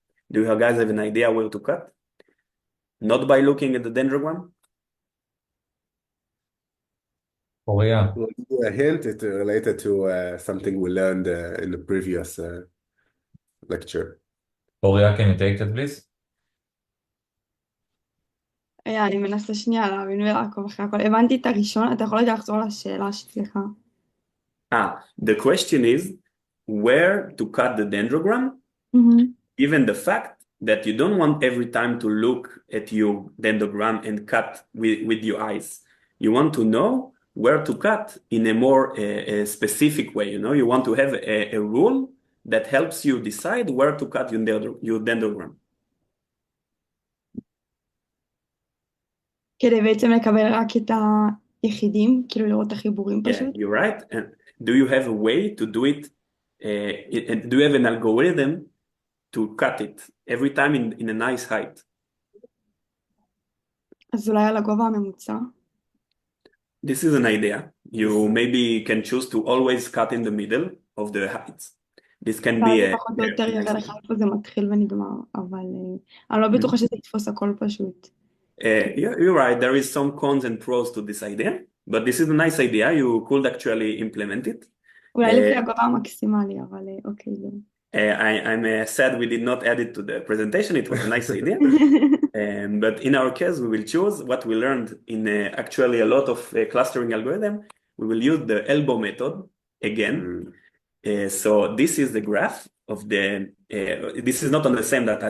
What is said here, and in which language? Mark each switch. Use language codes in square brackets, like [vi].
[en] Do you guys have an idea where to cut? Not by looking at the dendrogram? Oria, We'll give you a hint. It's related to something we learned in the previous lecture. Oria, can you take that, please? [he] אני מנסה שנייה להבין ולעקוב אחרי הכל. הבנתי את הראשון, אתה יכול רגע לחזור לשאלה שלך? [en] The question is where to cut the dendrogram, given the fact that you don't want every time to look at your dendrogram and cut with your eyes. You want to know where to cut in a more specific way. You want to have a rule that helps you decide where to cut your dendrogram. [he] כדי בעצם לקבל רק את היחידים, כאילו לראות את החיבורים פשוט? [en] Yeah, you're right. And do you have a way to do it? Do you have an algorithm to cut it every time in a nice height? [he] אז אולי על הגובה הממוצע? [en] This is an idea. You maybe can choose to always cut in the middle of the heights. This can be a... [he] פחות או יותר יראה לך איפה זה מתחיל ונגמר, אבל אני לא בטוחה שזה יתפוס הכל פשוט. [en] You're right. There is some cons and pros to this idea, but this is a nice idea. You could actually implement it. [he] אולי לפי הגובה המקסימלי, אבל אוקיי. [en] I'm sad we did not add it to the presentation. It was a nice idea. But in our case, we will choose what we learned in actually a lot of clustering algorithm. We will use the elbow method again. So this is the graph of the, this is not on the same data.